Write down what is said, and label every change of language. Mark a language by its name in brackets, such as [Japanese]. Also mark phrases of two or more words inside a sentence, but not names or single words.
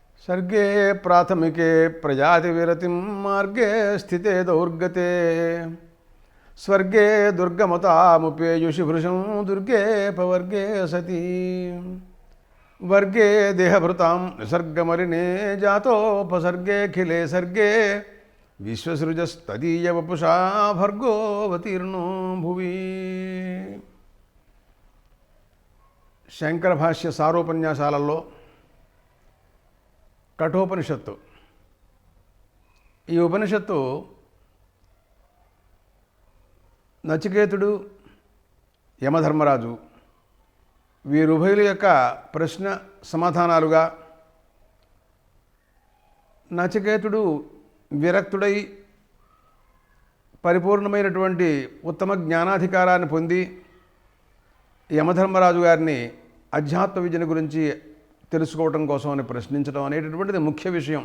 [Sanskrit] सर्गे प्राथमिके प्रजातिविरतिं मार्गे स्थिते दौर्गते स्वर्गे दुर्गमतामुपेयुषि भृशं दुर्गे पवर्गे सती वर्गे देहभृतां निसर्गमलिने जातोपसर्गेऽखिले सर्गे विश्वसृजस्तदीयवपुषा भर्गोऽवतीर्णो भुवि। [Telugu] శంకర భాష్య సారోపన్యాసాలలో కఠోపనిషత్తు. ఈ ఉపనిషత్తు నచికేతుడు, యమధర్మరాజు వీరుభయుల యొక్క ప్రశ్న సమాధానాలుగా నచికేతుడు విరక్తుడై పరిపూర్ణమైనటువంటి ఉత్తమ జ్ఞానాధికారాన్ని పొంది యమధర్మరాజు గారిని అధ్యాత్మ విద్యను గురించి తెలుసుకోవటం కోసం అని ప్రశ్నించడం అనేటటువంటిది ముఖ్య విషయం.